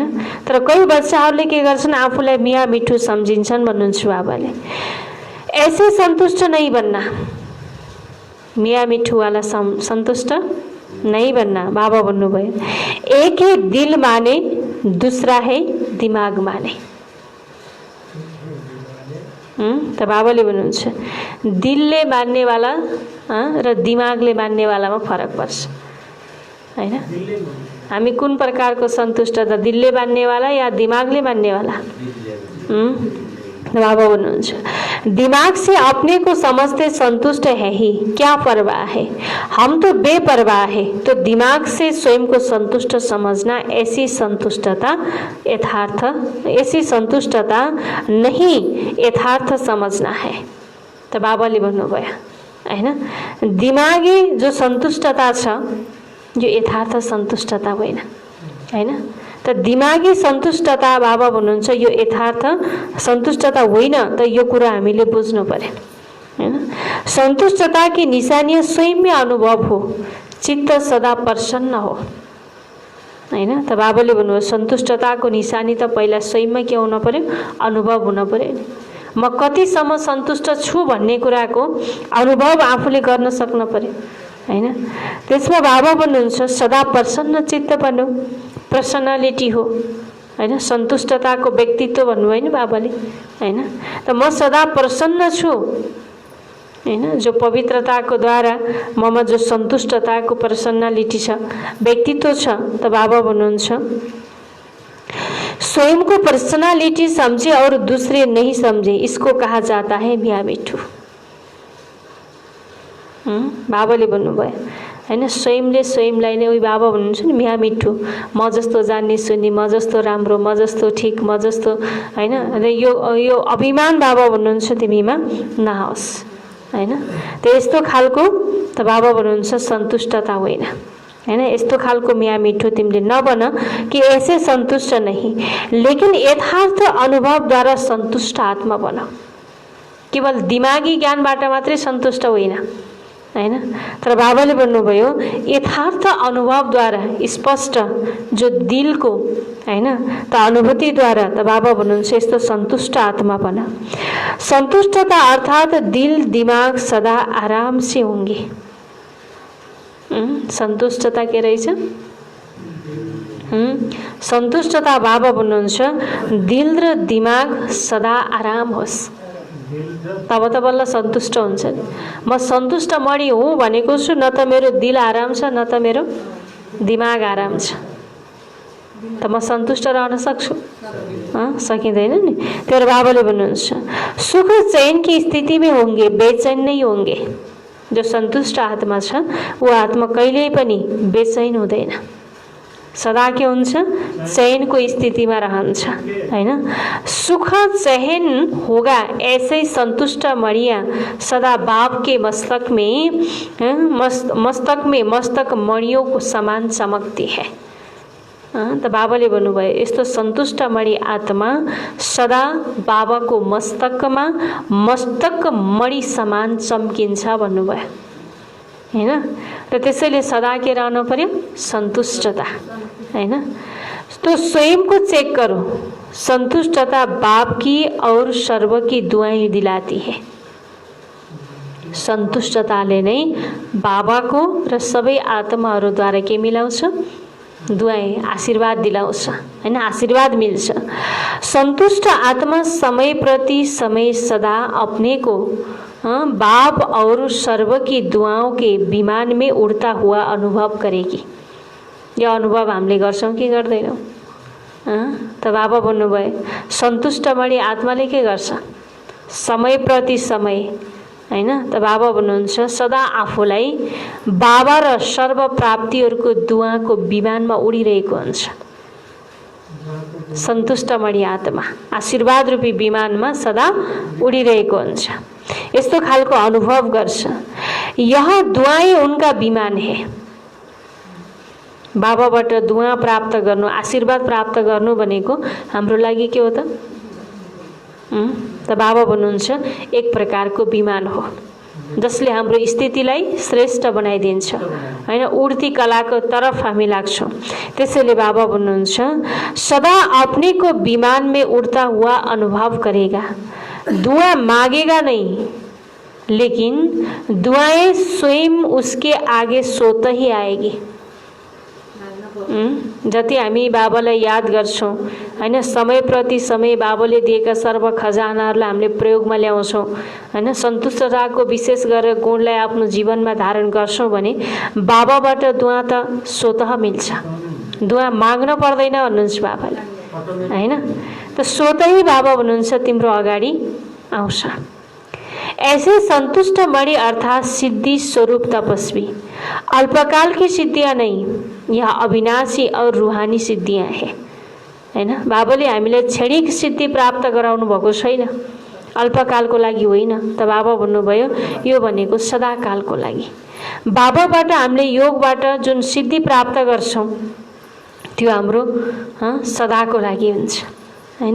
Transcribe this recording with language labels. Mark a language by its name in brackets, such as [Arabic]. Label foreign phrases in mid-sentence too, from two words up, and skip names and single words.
[Nepali] तर कई बच्चाहरूले के गर्छन् आफूलाई मिया मिठो सम्झिन्छन् भन्नुहुन्छ बाबाले। [Hindi] ऐसे संतुष्ट नहीं बनना, मिया मिठू वाला संतुष्ट नहीं बनना। [Nepali] बाबा भन्नुभयो [Hindi] एक है दिल माने, दूसरा है दिमाग माने। [Nepali] त बाबाले भन्नुहुन्छ दिलले मान्नेवाला र दिमागले मान्नेवालामा फरक पर्छ हैन। हामी कुन प्रकारको सन्तुष्ट त दिलले मान्नेवाला या दिमागले मान्नेवाला? बाबा भन्नुहुन्छ [Hindi] दिमाग से अपने को समझते संतुष्ट है ही, क्या परवाह है, हम तो बेपरवाह है। तो दिमाग से स्वयं को संतुष्ट समझना, ऐसी संतुष्टता यथार्थ, ऐसी संतुष्टता नहीं यथार्थ समझना है। [Nepali] तो बाबाले भन्नुभयो हैन दिमागी जो सन्तुष्टता छ यो यथार्थ सन्तुष्टता होइन हैन। त दिमागी सन्तुष्टता बाबा भन्नुहुन्छ यो यथार्थ सन्तुष्टता होइन, त यो कुरा हामीले बुझ्नु पर्यो हैन। [Hindi] सन्तुष्टता की निशानी स्वयं अनुभव हो, चित्त सदा प्रसन्न हो हैन। [Nepali] त बाबाले भन्नुभयो सन्तुष्टताको निशानी त पहिला स्वयंमा के हुन पर्यो, अनुभव हुन पर्यो नि। म कतिसम्म सन्तुष्ट छु भन्ने कुराको अनुभव आफूले गर्न सक्न पर्यो हैन। त्यसमा बाबा भन्नुहुन्छ सदा प्रसन्न चित्त बन्नु, पर्सनालिटी हो हैन। सन्तुष्टताको व्यक्तित्व भन्नुभयो नि बाबाले हैन। त म सदा प्रसन्न छु हैन, जो पवित्रताको द्वारा ममा जो सन्तुष्टताको पर्सनालिटी छ, व्यक्तित्व छ, त बाबा भन्नुहुन्छ [Hindi] स्वयं को पर्सनालिटी समझे और दूसरे नहीं समझे, इसको कहा जाता है मिया मिठू। [Nepali] बाबाले भन्नुभयो हैन, स्वयंले स्वयंलाई नै उही बाबा भन्नुहुन्छ नि मिया मिठू, म जस्तो जान्ने सुन्ने, म जस्तो राम्रो, म जस्तो ठिक, म जस्तो हैन, यो अभिमान बाबा भन्नुहुन्छ तिमीमा नहोस् हैन। त यस्तो खालको त बाबा भन्नुहुन्छ सन्तुष्टता होइन हैन। यस्तो खालको मिया मिठो तिमीले नबन कि [Hindi] ऐसे सन्तुष्ट नहीं, लेकिन [Nepali] यथार्थ अनुभवद्वारा सन्तुष्ट आत्मा बन। केवल दिमागी ज्ञानबाट मात्रै सन्तुष्ट होइन हैन, तर बाबाले भन्नुभयो यथार्थ अनुभवद्वारा स्पष्ट जो दिलको हैन त अनुभूतिद्वारा त बाबा भन्नुहुन्छ यस्तो सन्तुष्ट आत्मा बन। [Hindi] सन्तुष्टता अर्थात दिल दिमाग सदा आराम से होंगे। [Nepali] सन्तुष्टता के रहेछ? सन्तुष्टता बाबा भन्नुहुन्छ दिल र दिमाग सदा आराम होस्, तब त बल्ल सन्तुष्ट हुन्छ नि। म सन्तुष्ट मणि हुँ भनेको छु, न त मेरो दिल आराम छ न त मेरो दिमाग आराम छ, त म सन्तुष्ट रहन सक्छु? सकिँदैन नि। तर बाबाले भन्नुहुन्छ [Hindi] सुख चैन की स्थिति में होंगे, बेचैन नहीं होंगे। [Nepali] जो सन्तुष्ट आत्मा छ वो आत्मा कहिल्यै पनि बेचैन हुँदैन, सदा के हुन्छ? चैनको स्थितिमा रहन्छ हैन। [Hindi] सुख चैन होगा ऐसे संतुष्ट मणिया सदा बाप के मस्तक में मस्तक मणियों को समान चमकती है। [Nepali] त बाबाले भन्नुभयो यस्तो सन्तुष्ट मणि आत्मा सदा बाबाको मस्तकमा मस्तक मणि समान चम्किन्छ भन्नुभयो हैन। र त्यसैले सदा के रहनु पर्यो? सन्तुष्टता हैन। [Hindi] तो स्वयं को चेक करो, संतुष्टता बाप की और सर्व की दुआएं दिलाती है। [Nepali] सन्तुष्टताले नै बाबाको र सबै आत्माहरूद्वारा के मिलाउँछ? दुआएं, आशीर्वाद दिलाउँछ हैन, आशीर्वाद मिल्छ। [Hindi] संतुष्ट आत्मा समय प्रति समय सदा अपने को बाप और सर्व की दुआओं के विमान में उड़ता हुआ अनुभव करेगी। [Nepali] यो अनुभव हामीले गर्छौं कि गर्दैनौं? त बाबा भन्नुभयो सन्तुष्ट मणि आत्माले के गर्छ? समय प्रति समय हैन। त बाबा भन्नुहुन्छ सदा आफूलाई बाबा र सर्व प्राप्तिहरूको दुआको विमानमा उडिरहेको हुन्छ। सन्तुष्ट मणि आत्मा आशीर्वाद रूपी विमानमा सदा उडिरहेको हुन्छ, यस्तो खालको अनुभव गर्छ। [Hindi] यह दुआएं उनका विमान है। [Nepali] बाबाबाट दुआ प्राप्त गर्नु, आशीर्वाद प्राप्त गर्नु भनेको हाम्रो लागि के हो त? त बाबा भन्नुहुन्छ एक प्रकारको विमान हो जसले हाम्रो स्थितिलाई श्रेष्ठ बनाइदिन्छ हैन, उड्ती कलाको तरफ हामी लाग्छौं। त्यसैले बाबा भन्नुहुन्छ [Hindi] सदा अपने को विमान में उड़ता हुआ अनुभव करेगा। दुआ मांगेगा नहीं, लेकिन दुआएं स्वयं उसके आगे सोत ही आएगी। [Nepali] जति हामी बाबालाई याद गर्छौं हैन, समय प्रति समय बाबाले दिएका सर्व खजानाहरूलाई हामीले प्रयोगमा ल्याउँछौं हैन, सन्तुष्टताको विशेष गरेर गुणलाई आफ्नो जीवनमा धारण गर्छौं भने बाबाबाट दुआ त स्वतः मिल्छ। दुआ माग्न पर्दैन भन्नुहुन्छ बाबाले हैन। त स्वतः बाबा भन्नुहुन्छ तिम्रो अगाडि आउँछ। [Hindi] ऐसे संतुष्ट मणि अर्थात सिद्धि स्वरूप तपस्वी अल्पकाल की सिद्धियां नहीं, यह अविनाशी और रूहानी सिद्धियां हैं हैन। [Nepali] बाबाले हामीलाई क्षणिक सिद्धि प्राप्त गराउनु भएको छैन, अल्पकालको लागि होइन। त बाबा भन्नुभयो यो भनेको सदाकालको लागि। बाबाबाट हामीले योगबाट जुन सिद्धि प्राप्त गर्छौं त्यो हाम्रो सदाको लागि हुन्छ हैन।